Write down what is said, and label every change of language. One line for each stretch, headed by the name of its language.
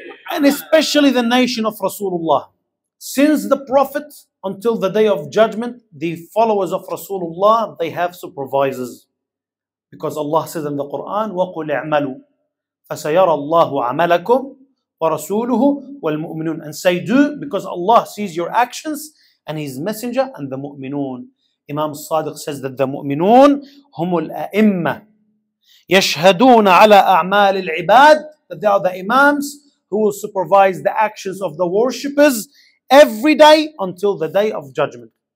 English: And especially the nation of Rasulullah. Since the Prophet until the day of judgment, the followers of Rasulullah, they have supervisors. Because Allah says in the Quran,
Arabic: وَقُلْ اعْمَلُوا فَسَيَرَى اللَّهُ عَمَلَكُمْ وَرَسُولُهُ وَالْمُؤْمِنُونَ.
English: And say do, because Allah sees your actions and His messenger and the mu'minun. Imam Sadiq says that the mu'minun
Arabic: هم الأئمة يشهدون على أعمال العباد,
English: that they are the imams who will supervise the actions of the worshippers every day until the day of judgment.